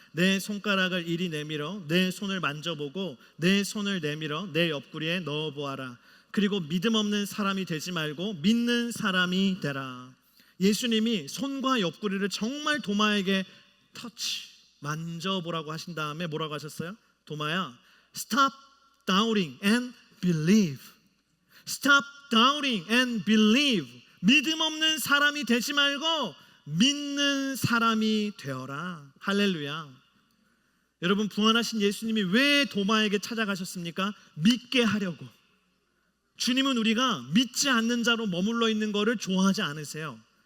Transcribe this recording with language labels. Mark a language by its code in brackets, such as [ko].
[ko] 내 손가락을 이리 내밀어 내 손을 만져보고 내 손을 내밀어 내 옆구리에 넣어보아라. 그리고 믿음 없는 사람이 되지 말고 믿는 사람이 되라. 예수님이 손과 옆구리를 정말 도마에게 터치, 만져보라고 하신 다음에 뭐라고 하셨어요? [en] 도마야, stop doubting and believe. Stop doubting and believe. [ko] 믿음 없는 사람이 되지 말고 믿는 사람이 되어라. 할렐루야. 여러분, 부활하신 예수님이 왜 도마에게 찾아가셨습니까? 믿게 하려고. 주님은 우리가 믿지 않는 자로 머물러 있는 것을 좋아하지 않으세요.